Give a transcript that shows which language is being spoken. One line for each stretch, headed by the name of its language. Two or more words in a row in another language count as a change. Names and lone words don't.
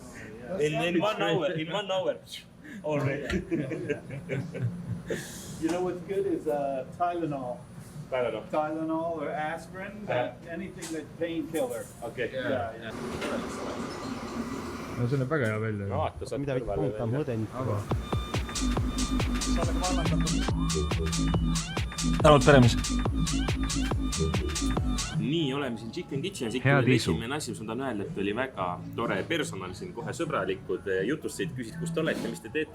English: In 1 hour. In 1 hour. All red. You know what's good is Tylenol. Tylenol or aspirin, anything that's painkiller. Okay. Yeah.
Estonian: No see on väga hea välja. No vaata, saad kõrvale välja. Tänud peremis. Nii, oleme siin Chicken Kitchenis. Esimene asi, mis ma tahan öelda, et oli väga tore personal siin, kohe sõbralikud jutustasid, küsid, kus te olete, mis te teete.